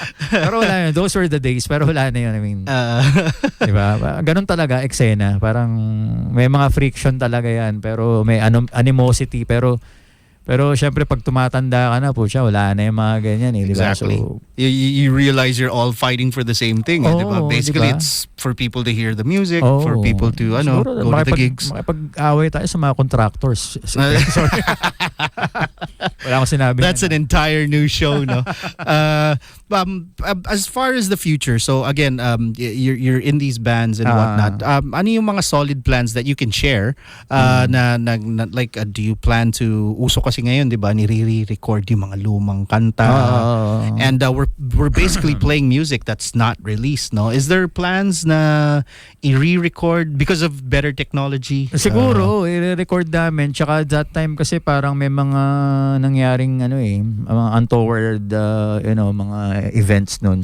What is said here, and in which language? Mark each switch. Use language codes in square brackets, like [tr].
[tl] Pero wala yun. [en] Those were the days. [tl] Pero wala na yun. [en] I mean, [tl] diba? Ganun talaga, eksena. Parang may mga friction talaga yan. Pero may animosity. Pero syempre pag tumatanda ka na po siya, wala na yung mga ganyan di ba? [en] Exactly. So, you realize you're all fighting for the same thing, [tl] di ba? [en] Basically, [tl] diba? [en] It's for people to hear the music, for people to [tl] siguro, [en] go to the gigs. [tl] Makipag-away tayo sa mga contractors. [en] Sorry. [tl] Wala akong sinabi. [en] That's an entire new show, no? As far as the future, so again, you're in these bands and whatnot. [tl] Ano yung mga [en] solid plans that you can share? Like, do you plan to [tl] uso kasi ngayon, di ba, nire-record yung mga lumang kanta. [en] And we're basically playing music that's not released, no? Is there plans [tl] na i-re-record [en] because of better technology? [tl] Siguro, i-record namin. Tsaka that time kasi parang may mga nangyaring mga untoward mga events nun.